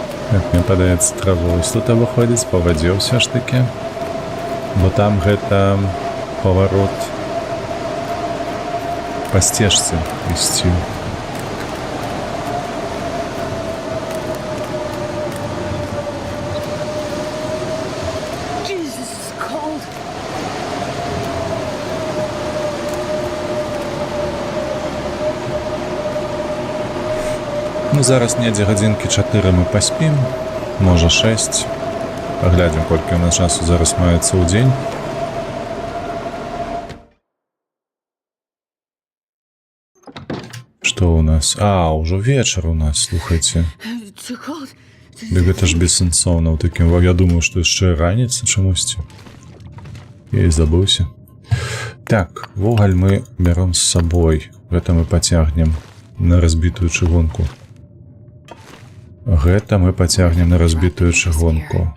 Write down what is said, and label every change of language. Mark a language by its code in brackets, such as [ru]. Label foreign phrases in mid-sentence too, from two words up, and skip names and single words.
[be] Так, мне падаецца траву. Ось тут выходзіць па вадзе ўсё ж такі. Бо там гэта паварот па сцежцы ісці. [en] Jesus, it's cold. [be] Ну, зараз недзе гадзінкі 4 мы паспім, можа 6. Паглядзім, колькі ў нас часу зараз маецца ў дзень. Што ў нас? А, ўжо вечар у нас, слухайце. [en] Too cold. [be] Дык гэта ж бессэнсоўна ў такім... Я думаю, што яшчэ раніца чамусьці. Я і забыўся. Так, вугаль мы бяром з сабой. Гэта мы пацягнем на разбітую чыгунку. Гэта мы пацягнем на разбітую чыгунку.